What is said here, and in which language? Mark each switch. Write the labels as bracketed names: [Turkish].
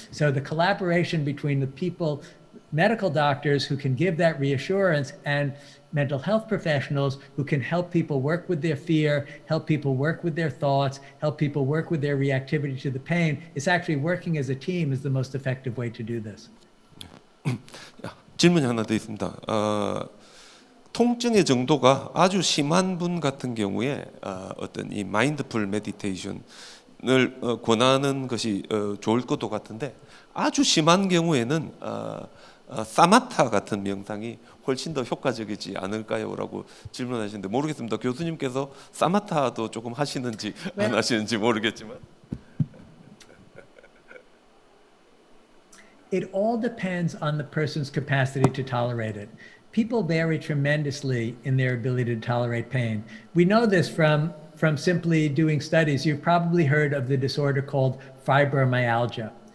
[English] So the collaboration between the people, medical doctors who can give that reassurance, and mental health professionals who can help people work with their fear, help people work with their thoughts, help people work with their reactivity to the pain, is actually working as a team is the most effective way to do this. [Korean] 질문이 하나 더 있습니다. 통증의 정도가 아주 심한 분 같은 경우에 어떤 이 마인드풀 메디테이션을 권하는 것이 좋을 것도 같은데 아주 심한 경우에는 사마타 같은 명상이 훨씬 더 효과적이지 않을까요?라고 질문하시는데 모르겠습니다. 교수님께서 사마타도 조금 하시는지 안 하시는지 모르겠지만. [English] It all depends on the person's capacity to tolerate it. People vary tremendously in their ability to tolerate pain. We know this from simply doing studies. You've probably heard of the disorder called fibromyalgia.